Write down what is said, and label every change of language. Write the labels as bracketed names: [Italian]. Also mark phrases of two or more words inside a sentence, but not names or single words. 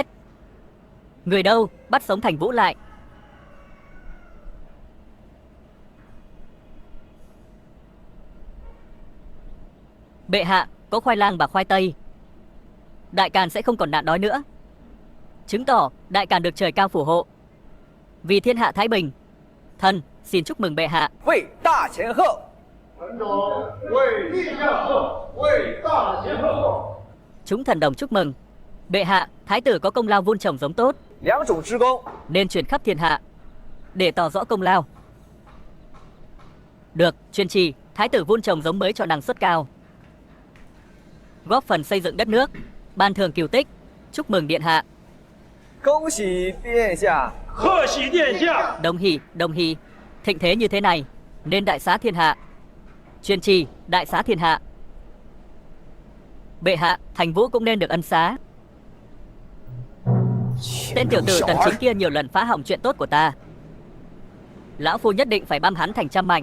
[Vietnamese] Người đâu, bắt sống Thành Vũ lại. Bệ hạ, có khoai lang và khoai tây, Đại Càn sẽ không còn nạn đói nữa, chứng tỏ Đại Càn được trời cao phù hộ, vì thiên hạ thái bình. Thần xin chúc mừng bệ hạ. [Chinese] 为大前后。 [Vietnamese] Chúng thần đồng chúc mừng. Bệ hạ, thái tử có công lao vun trồng giống tốt, [Chinese] 两种之功， [Vietnamese] nên truyền khắp thiên hạ để tỏ rõ công lao. Được, chuyên trì, thái tử vun trồng giống mới cho năng suất cao, góp phần xây dựng đất nước, ban thưởng kiều tích. Chúc mừng điện hạ. [Chinese] 恭喜殿下，贺喜殿下！ [Vietnamese] Đồng hỷ, thịnh thế như thế này nên đại xá thiên hạ. Chuyên trì, đại xá thiên hạ. Bệ hạ, Thành Vũ cũng nên được ân xá. Tên tiểu tử Tần Chính kia nhiều lần phá hỏng chuyện tốt của ta. Lão phu nhất định phải băm hắn thành trăm mảnh.